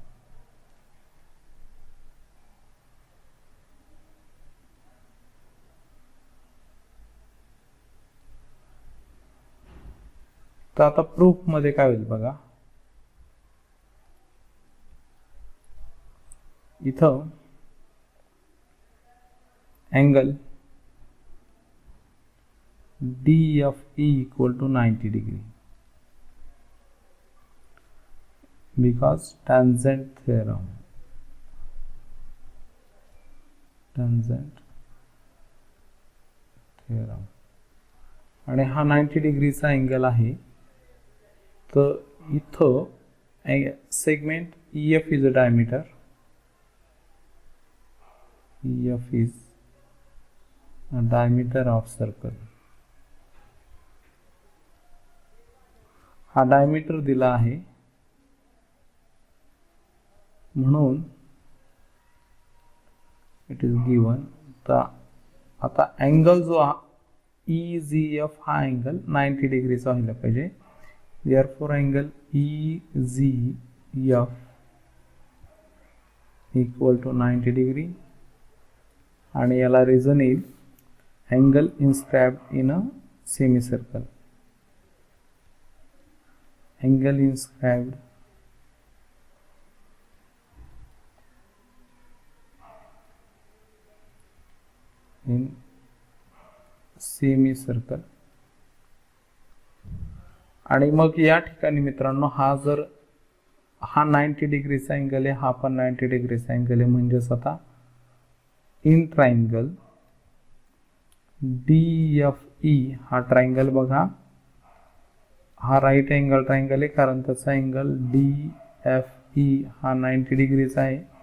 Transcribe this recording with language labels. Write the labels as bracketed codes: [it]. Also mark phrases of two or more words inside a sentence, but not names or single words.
[mr] तर आता प्रूफ मध्ये काय होईल बघा. [en] इथं angle DFE equal to 90 degree because tangent theorem. [mr] आणि हा 90 डिग्रीचा अँगल आहे. तर इथं [en] segment EF is a diameter. EF is diameter of circle. [mr] हा डायमीटर दिला आहे म्हणून [en] it is given. [mr] तर आता अँगल जो EZF हा अँगल 90 डिग्रीचा व्हायला पाहिजे. [en] therefore angle EZF equal to 90 degree [mr] आणि याला [en] रिझन येईल angle inscribed in a semicircle. Angle inscribed in semicircle. [mr] आणि मग या ठिकाणी मित्रांनो हा 90 डिग्रीचा अँगल आहे, हा पण 90 डिग्रीचा अँगल आहे. म्हणजेच आता [en] in triangle DFE [mr] हा ट्रायंगल बघा हा [en] right angle triangle [mr] आहे कारण त्याचा अँगल DFE हा 90 डिग्रीचा आहे.